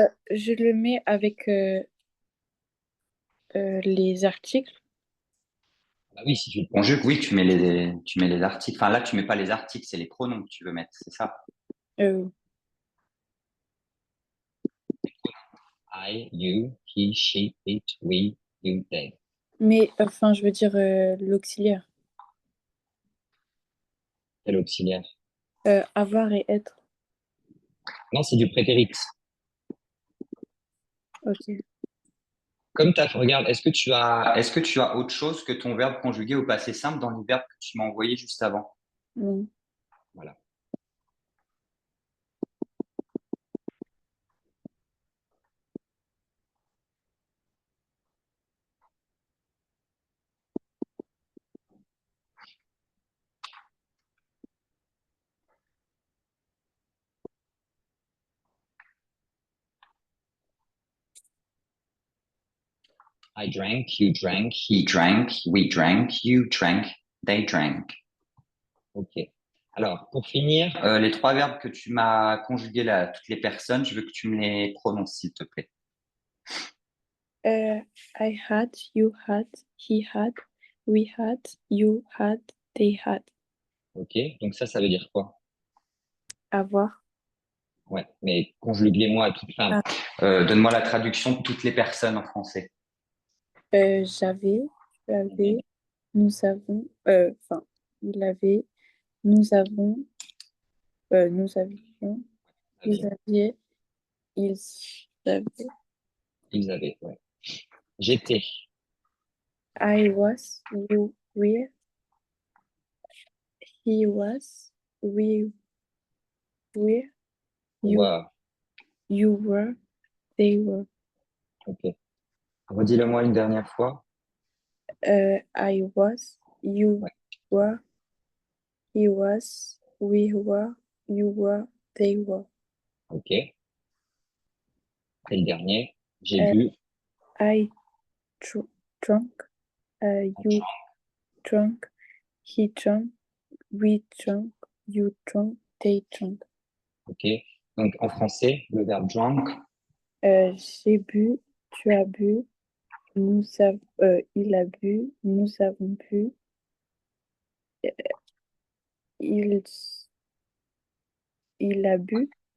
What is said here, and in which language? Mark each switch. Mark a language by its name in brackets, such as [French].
[French] Je le mets avec Les articles. Bah oui, si tu le conjugues, oui, tu mets les articles. Enfin, là, tu mets pas les articles, c'est les pronoms que tu veux mettre, c'est ça. Euh, [English] I, you, he, she, it, we, you, they. [French] mais enfin, je veux dire l'auxiliaire. Quel auxiliaire? Avoir et être. Non, c'est du prétérit. Ok. Comme tu as, regarde, Est-ce que tu as autre chose que ton verbe conjugué au passé simple dans les verbes que tu m'as envoyé juste avant? Non. voilà. [English] I drank, you drank, He drank, we drank, you drank, they drank. [French] ok. Alors, pour finir, Les trois verbes que tu m'as conjugués là, toutes les personnes, je veux que tu me les prononces, s'il te plaît. [English] I had, you had, he had, we had, you had, they had. [French] ok, donc ça veut dire quoi? Avoir. Ouais, mais conjuguez-moi à toute fin. Ah. Donne-moi la traduction de toutes les personnes en français. J'avais, tu avais, nous avons, enfin, il avait, nous avons, nous avions, ils avaient, ils avaient. Ils avaient, ouais. J'étais, [English] I was, you were, he was, we were, wow, you were, they were. [French] ok. Redis-le-moi une dernière fois. [English] I was, you [French] Ouais, [English] were, he was, we were, you were, they were. [French] ok. Et le dernier, j'ai Uh, bu. [English] I drunk, you drunk, he drunk, we drunk, you drunk, they drunk. [French] Ok. Donc, en français, le verbe drunk, J'ai bu, tu as bu, il a bu, nous avons bu, il, il a bu,